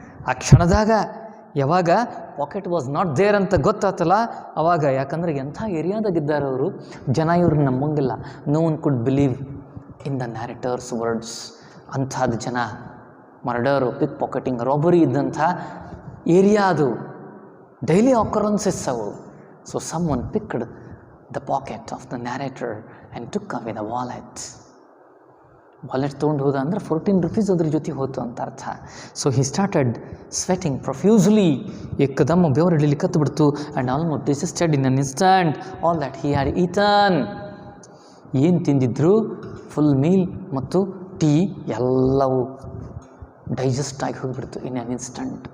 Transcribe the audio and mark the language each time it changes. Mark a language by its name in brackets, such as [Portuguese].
[Kannada] ಆ ಕ್ಷಣದಾಗ ಯಾವಾಗ [English] pocket was not there [Kannada] ಅಂತ ಗೊತ್ತಾತಲ್ಲ ಅವಾಗ. ಯಾಕಂದರೆ ಎಂಥ ಏರಿಯಾದಾಗಿದ್ದಾರೆ ಅವರು, ಜನ ಇವ್ರನ್ನ ನಂಬಂಗಿಲ್ಲ. [English] No one could believe in the narrator's words. [Kannada] ಅಂಥದ್ದು ಜನ, ಮರ್ಡರು, ಪಿಕ್ ಪಾಕೆಟಿಂಗ್, ರಾಬರಿ ಇದ್ದಂಥ ಏರಿಯಾ ಅದು. [English] Daily occurrences ಅವು. So someone picked the pocket of the narrator and took away the wallet. [Kannada] Wallet ತೊಗೊಂಡು ಹೋದ ಅಂದರೆ 14 ರೂಪೀಸ್ ಅದ್ರ ಜೊತೆ ಹೋಯ್ತು ಅಂತ ಅರ್ಥ. [English] So he started sweating profusely. [Kannada] ಏಕದಮ್ಮ ಬೆವರು ಹಿಡಿಲಿ ಕತ್ತುಬಿಡ್ತು. [English] And almost digested in an instant all that he had eaten. [Kannada] ಏನು ತಿಂದಿದ್ರು, ಫುಲ್ ಮೀಲ್ ಮತ್ತು ಟೀ ಎಲ್ಲವೂ ಡೈಜೆಸ್ಟ್ ಆಗಿ ಹೋಗಿಬಿಡ್ತು [English] In an instant.